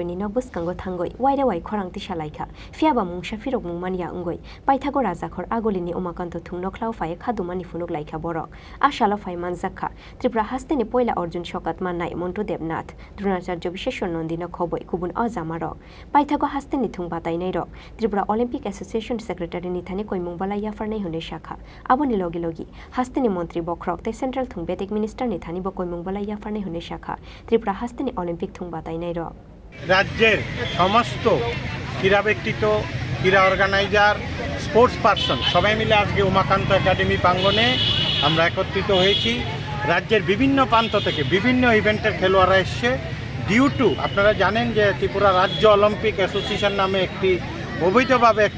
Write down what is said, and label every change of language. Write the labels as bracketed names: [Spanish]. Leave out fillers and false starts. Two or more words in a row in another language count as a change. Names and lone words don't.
[Kok Borok] ni nobuskango thangoi waire wai Khorang tisalaika fiaba mungsa firok mungmania ungoi paithago rajakhor agolini umakanto thungno khlau faye khadumani funuk laika borok ashala fai manjakha Tripura hasteni poila Arjun Shokat mannai Montu Debnath Dronacharya Bisheshwar Nondino khoboi kubun ajamarok paithago hasteni thungba Athleterok Tripura Olympic Association Secretaryni thani koimung balai yafarnai hone shakha aboni logi logi hasteni Montri Bokrok te Central Thungbetek Minister ni thani bo koimung balai yafarnai hone shakha Tripura hasteni Olympic thungba Athleterok [Bangla] রাজ্যের সমস্ত ক্রীড়া ব্যক্তিত্ব ক্রীড়া অর্গানাইজার [English] sports person [Bangla] সবাই মিলে আজকে উমাকান্ত একাডেমি প্রাঙ্গণে আমরা একত্রিত হয়েছি রাজ্যের বিভিন্ন প্রান্ত থেকে বিভিন্ন ইভেন্টের খেলোয়াড়রা এসছে [English] due to [Bangla] আপনারা জানেন যে ত্রিপুরা রাজ্য অলিম্পিক অ্যাসোসিয়েশন নামে একটি অবৈধভাবে একটা